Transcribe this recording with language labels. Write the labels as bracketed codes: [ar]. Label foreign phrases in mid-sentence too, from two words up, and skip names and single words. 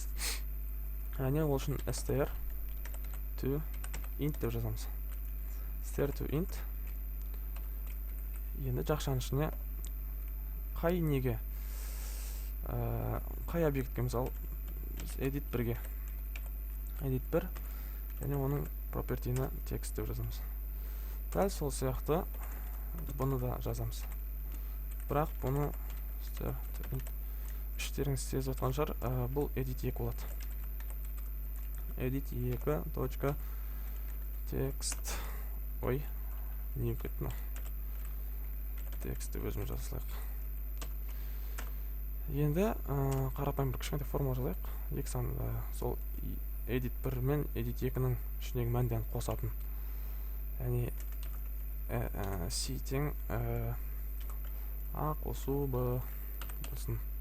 [kk] Яғни ол үшін [en] str to int [kk] деп жазамыз. [en] Str to int. [kk] Енді жақшаның ішіне қай неге, қай объектке, мысалы edit 1-ге, edit 1, және оның property-ні text деп жазамыз. Дәл сол сияқты бұны да жазамыз. Бірақ бұны іштеріңіз сезіп отқан шығар, бұл edit 2 болады. [en] Edit 2 text, [kk] ой, не кетті, текстті өзіміз жазылайық. Енді қарапайым бір кішкентай формула жазайық. 2 санды сол edit 1 мен edit 2-ның ішіндегі мәнден қосатын. Яғни C тең A қосу B болсын.